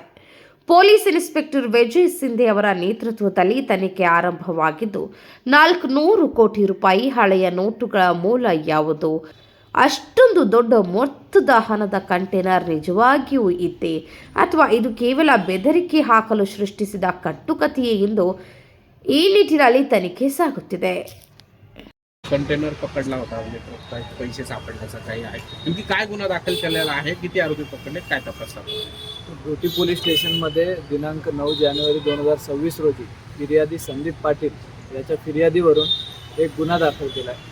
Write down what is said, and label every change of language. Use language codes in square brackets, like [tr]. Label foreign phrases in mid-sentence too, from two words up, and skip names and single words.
[kn] ಪೊಲೀಸ್ ಇನ್ಸ್ಪೆಕ್ಟರ್ ವಿಜಯ್ ಸಿಂಧೆ ಅವರ ನೇತೃತ್ವದಲ್ಲಿ ತನಿಖೆ ಆರಂಭವಾಗಿದ್ದು, 400 ಕೋಟಿ ರೂಪಾಯಿ ಹಳೆಯ ನೋಟುಗಳ ಮೂಲ ಯಾವುದು, ಅಷ್ಟೊಂದು ದೊಡ್ಡ ಮೊತ್ತದ ಹಣದ ಕಂಟೈನರ್ ನಿಜವಾಗಿಯೂ ಇತ್ತೆ ಅಥವಾ ಇದು ಕೇವಲ ಬೆದರಿಕೆ ಹಾಕಲು ಸೃಷ್ಟಿಸಿದ ಕಟ್ಟುಕತೆಯೇ ಎಂದು ಈ ನಿಟ್ಟಿನಲ್ಲಿ ತನಿಖೆ ಸಾಗುತ್ತಿದೆ. [mr] कंटेनर पकडला होता, म्हणजे पैसे सापडण्याचा काही आहे, नेमकी काय गुन्हा दाखल केलेला आहे, किती आरोपी पकडले, काय तपास चालू आहे? घोटी पोलीस स्टेशनमध्ये दिनांक 9 जानेवारी 2026 रोजी फिर्यादी संदीप पाटील याच्या फिर्यादीवरून एक गुन्हा दाखल केला आहे.